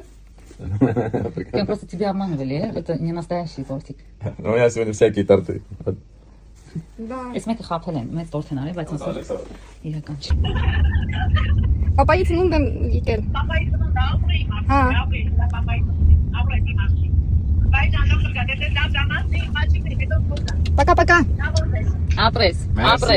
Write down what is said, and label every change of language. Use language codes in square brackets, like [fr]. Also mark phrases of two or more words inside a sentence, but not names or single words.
[ru] Просто тебя обманывали, это не настоящий тортик. У меня сегодня всякие торты. Да. [hy] Ես մեկը խափել են, մեծ տորտ են արել, բայց ասել իրական չի։ Պապայի ծնունդ եմ եկել։ Հա։ Пока-пока։ Ապրես, ապրես։